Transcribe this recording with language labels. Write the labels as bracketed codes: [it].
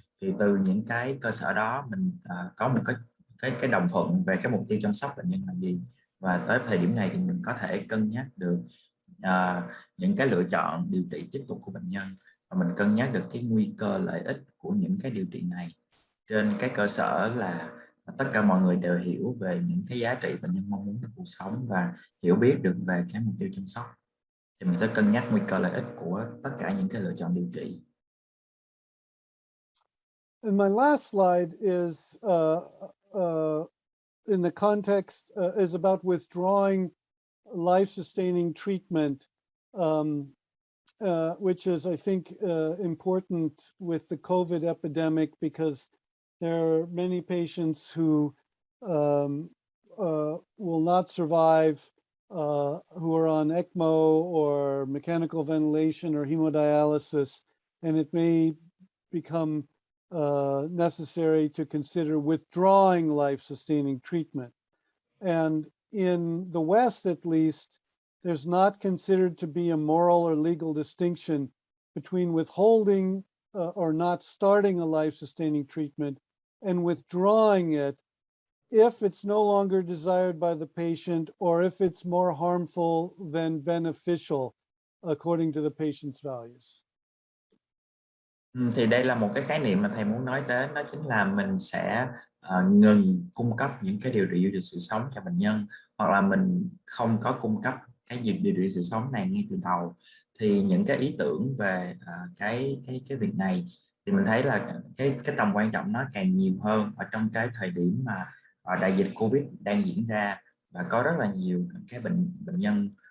[vi] Thì từ những cái cơ sở đó mình có một cái đồng thuận về cái mục tiêu chăm sóc bệnh nhân là gì, và tới thời điểm này thì mình có thể cân nhắc được những cái lựa chọn điều trị tiếp tục của bệnh nhân, và mình cân nhắc được cái nguy cơ lợi ích của những cái điều trị này trên cái cơ sở là tất cả mọi người đều hiểu về những cái giá trị bệnh nhân mong muốn trong cuộc sống và hiểu biết được về cái mục tiêu chăm sóc, thì mình sẽ cân nhắc nguy cơ lợi ích của tất cả những cái lựa chọn điều trị. [en] And my last slide is in the context is about withdrawing life-sustaining treatment, which is, I think, important with the COVID epidemic, because there are many patients who will not survive, who are on ECMO or mechanical ventilation or hemodialysis, and it may become necessary to consider withdrawing life-sustaining treatment. And in the West, at least, there's not considered to be a moral or legal distinction between withholding or not starting a life-sustaining treatment and withdrawing it if it's no longer desired by the patient or if it's more harmful than beneficial according to the patient's values. [vi] Thì đây là một cái khái niệm mà thầy muốn nói đến, đó chính là mình sẽ ngừng cung cấp những cái điều trị duy trì sự sống cho bệnh nhân, hoặc là mình không có cung cấp cái điều trị sự sống này ngay từ đầu. Thì những cái ý tưởng về cái việc này thì mình thấy là cái tầm quan trọng nó càng nhiều hơn ở trong cái thời điểm mà đại dịch Covid đang diễn ra, và có rất là nhiều cái bệnh nhân